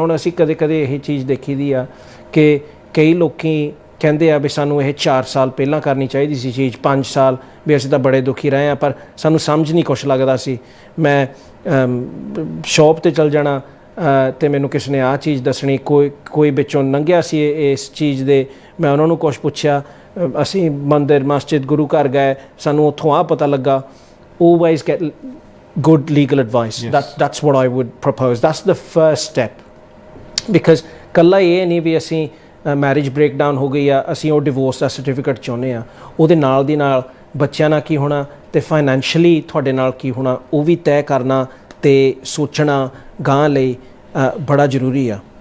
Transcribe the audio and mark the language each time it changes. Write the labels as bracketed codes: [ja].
[pa] ਹੁਣ ਅਸੀਂ ਕਦੇ ਕਦੇ ਇਹ ਚੀਜ਼ ਦੇਖੀ ਦੀ ਆ ਕਿ ਕਈ ਲੋਕੀ ਕਹਿੰਦੇ ਆ ਵੀ ਸਾਨੂੰ ਇਹ 4 ਸਾਲ ਪਹਿਲਾਂ ਕਰਨੀ ਚਾਹੀਦੀ ਸੀ ਚੀਜ਼, 5 ਸਾਲ ਵੀ ਅਸੀਂ ਤਾਂ ਬੜੇ ਦੁਖੀ ਰਹੇ ਹਾਂ ਪਰ ਸਾਨੂੰ ਸਮਝ ਨਹੀਂ ਕੁਛ ਲੱਗਦਾ ਸੀ। ਮੈਂ ਸ਼ੌਪ 'ਤੇ ਚਲ ਜਾਣਾ ਅਤੇ ਮੈਨੂੰ ਕਿਸੇ ਨੇ ਆਹ ਚੀਜ਼ ਦੱਸਣੀ, ਕੋਈ ਵਿੱਚੋਂ ਲੰਘਿਆ ਸੀ ਇਸ ਚੀਜ਼ ਦੇ, ਮੈਂ ਉਹਨਾਂ ਨੂੰ ਕੁਛ ਪੁੱਛਿਆ, ਅਸੀਂ ਮੰਦਿਰ ਮਸਜਿਦ ਗੁਰੂ ਘਰ ਗਏ, ਸਾਨੂੰ ਉੱਥੋਂ ਆਹ ਪਤਾ ਲੱਗਾ। [en] Always get good legal advice. Yes. That's what I would propose. That's the first step. [pa] Because ਕੱਲਾ ਇਹ ਨਹੀਂ ਵੀ ਅਸੀਂ ਮੈਰਿਜ ਬ੍ਰੇਕਡਾਊਨ ਹੋ ਗਈ ਆ ਅਸੀਂ ਉਹ ਡਿਵੋਰਸ ਦਾ ਸਰਟੀਫਿਕੇਟ ਚਾਹੁੰਦੇ ਆ, ਉਹਦੇ ਨਾਲ ਦੀ ਨਾਲ ਬੱਚਿਆਂ ਨਾਲ ਕੀ ਹੋਣਾ ਅਤੇ ਫਾਈਨੈਂਸ਼ਲੀ ਤੁਹਾਡੇ ਨਾਲ ਕੀ ਹੋਣਾ ਉਹ ਵੀ ਤੈਅ ਕਰਨਾ ਅਤੇ ਸੋਚਣਾ ਗਾਂ ਲਈ ਬੜਾ ਜ਼ਰੂਰੀ ਆ।